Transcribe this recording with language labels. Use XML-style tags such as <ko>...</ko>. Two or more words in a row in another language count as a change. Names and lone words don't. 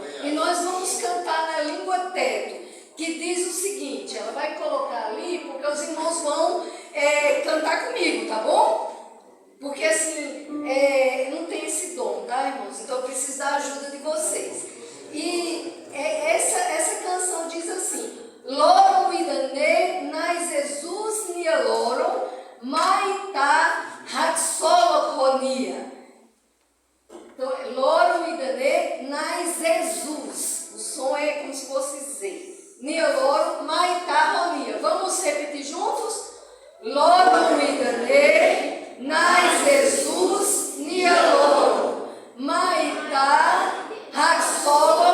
<pt>E nós vamos cantar na língua teto, que diz o seguinte, ela vai colocar ali, porque os irmãos vão cantar comigo, tá bom? Porque assim, não tem esse dom, tá, irmãos? Então eu preciso da ajuda de vocês. E essa canção diz assim,</pt> <tdt>Loro idane nais Jesus nia loro, maita hatsoloconia. Então, Loro idane nais Jesus.</tdt> <pt>O som é como se fosse Z.</pt> <tdt>Nia loro, maita ronia.</tdt> <pt>Vamos repetir juntos?</pt> <tdt>Loro idane nais Jesus nia loro, maita hatsoloconia.</tdt>